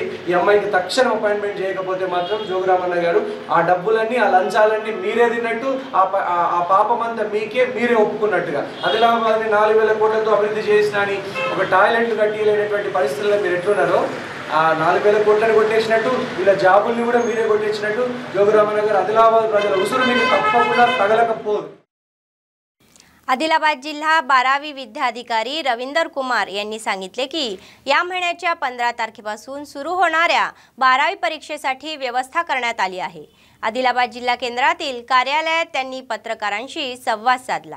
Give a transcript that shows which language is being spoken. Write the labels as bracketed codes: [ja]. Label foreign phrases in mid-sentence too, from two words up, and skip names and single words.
[te] ఈ అమ్మాయికి తక్షణం అపాయింట్మెంట్ చేయకపోతే మాత్రం జోగురామన్న గారు ఆ డబ్బులన్నీ ఆ లంచాలన్నీ మీరే తిన్నట్టు, ఆ పాపమంతా మీరే ఒప్పుకున్నట్టుగా ఆదిలాబాద్ని 4000 కోట్లతో అభివృద్ధి చేసిన అని ఒక టాయిలెట్లు కట్టిలేనటువంటి పరిస్థితుల్లో మీరు ఎట్లున్నారో ఆ 4,000 కోట్లను కొట్టేసినట్టు వీళ్ళ జాబుల్ని కూడా మీరే కొట్టేసినట్టు జోగురామనగర్ ఆదిలాబాద్ ప్రజల ఉసురు మీకు తప్పకుండా తగలకపోదు. [mr] आदिलाबाद जिल्हा 12वी विद्याधिकारी रवींदर कुमार यांनी सांगितले की या महिन्याच्या 15 तारखेपासून सुरू होणाऱ्या 12वी परीक्षेसाठी व्यवस्था करण्यात आली आहे. आदिलाबाद जिल्हा केंद्रातील कार्यालयात त्यांनी पत्रकारांशी संवाद साधला.